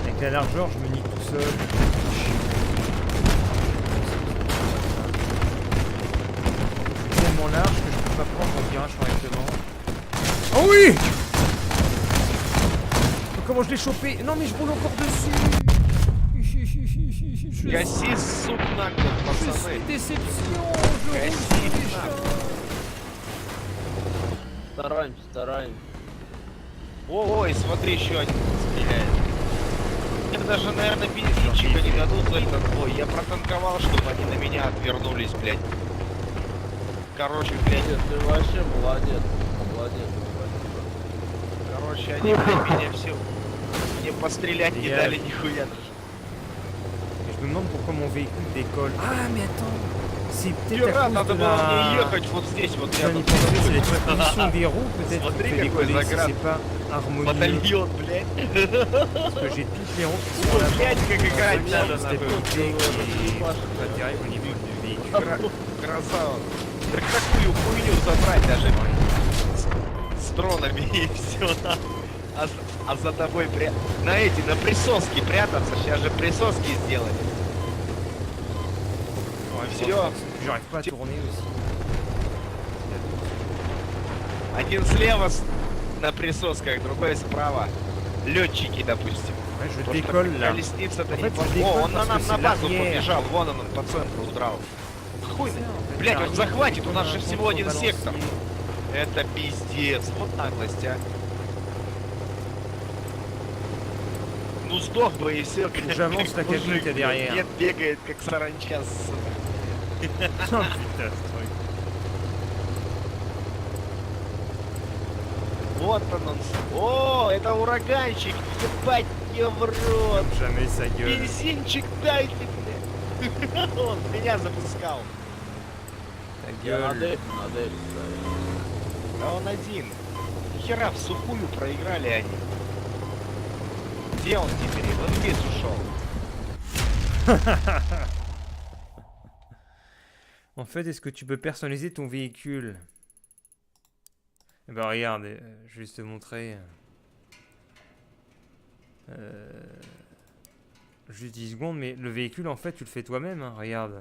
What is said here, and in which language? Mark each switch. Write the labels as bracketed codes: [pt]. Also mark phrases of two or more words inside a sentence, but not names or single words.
[fr] Avec la largeur, je me nique tout seul. C'est tellement large que je peux pas prendre mon virage correctement. Oh oui! Comment je l'ai chopé? Non mais je roule encore dessus. [ru] Гаси, сука, нагло, [fr] Je [ru] пацаны. [fr] suis déception. Je roule [ru] Гаси, [fr] sur les [ru] нахуй. [fr] chats. [ru] Стараемся. Ой, смотри, еще один стреляет. Мне даже, наверное, бензинчика не дадут в этот бой. Я протанковал, чтобы они на меня отвернулись, блядь. Короче, блядь. Нет, ты вообще молодец. Молодец. Короче, они, блядь, меня все... Мне пострелять не Я- дали нихуя. [fr] Je me demande pourquoi mon véhicule décolle. Ah mais attends, c'est peut-être [ru] Пират, [fr] à [ru] надо [fr] cause de [ru] было [fr] la... [ru] мне ехать вот здесь, вот [fr] Je viens d'y [ru] рядом. [fr] penser, c'est la position des roues peut-être qui [ru] Смотри, [fr] fait [ru] какой [fr] décoller si [ru] заград. [fr] c'est pas harmonieux. [ru] Батальон, блядь. [fr] Parce que j'ai toutes les roues qui sont à [ru] Ой, [fr] l'avant. [ru] блядь, как играть надо, [fr] Une stabilité [ru] нахуй. [fr] qui est pas terrible au niveau du véhicule. [ru] Красава. Да какую хуйню забрать даже с дронами и все. А за тобой на присоски прятаться. Сейчас же присоски сделали. Всё. [fr] J'arrive pas à tourner aussi. [ru] Один слева на присосках, другой справа. Летчики, допустим. [fr] Ouais, je [ru] Потому что [fr] décolle là. [ru] колесница-то [fr] En [ru] не [fr] fait, [ru] по- [fr] je décolle [ru] О, он на [fr] parce [ru] нам [fr] que [ru] на [fr] c'est [ru] базу [fr] l'arrière. [ru] побежал. Вон он по центру удрал. Хуй. [fr] En fait, [ru] Блядь, он [fr] l'arrière, [ru] захватит, у [fr] on [ru] нас [fr] a [ru] же [fr] un [ru] всего один [fr] contrebalancier. [ru] сектор. Это пиздец. Вот наглость, а. Ну сдох бы и все. [fr] J'avance la cabine qu'il y a derrière. [ru] Нет, бегает как саранча. сука. [fr] Oh putain, ce truc. [ru] Вот он. О, это ураганчик. Ебать ее в рот. [fr] Jamais sa gueule. [ru] Бензинчик дайте мне. Он меня запускал. [fr] Ta [ru] Я на [fr] gueule. [ru] дефе стоял. А он один. Нихера в сухую проиграли они. Где он теперь? Он весь ушел. [fr] En fait, est-ce que tu peux personnaliser ton véhicule? Eh ben regarde, je vais te montrer. Juste 10 secondes, mais le véhicule en fait tu le fais toi-même, hein, regarde.